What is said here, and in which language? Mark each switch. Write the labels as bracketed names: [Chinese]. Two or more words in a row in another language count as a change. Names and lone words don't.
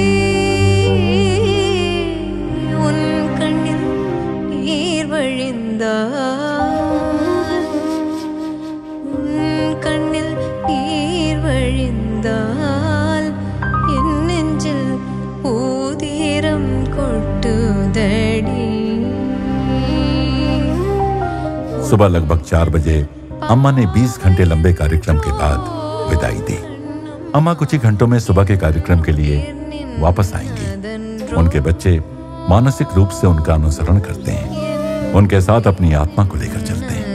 [Tamil] உன் கண்ணில் நீர் வழிந்தால் உன் கண்ணில் நீர் வழிந்தால் என் நெஞ்சில் ஊதிரம் கொட்டுதடி. [Hindi] सुबह लगभग 4 बजे अम्मा ने 20 घंटे लंबे कार्यक्रम के बाद विदाई दी। अम्मा कुछ ही घंटों में सुबह के कार्यक्रम के लिए वापस आएंगी। उनके बच्चे मानसिक रूप से उनका अनुसरण करते हैं, उनके साथ अपनी आत्मा को लेकर चलते हैं।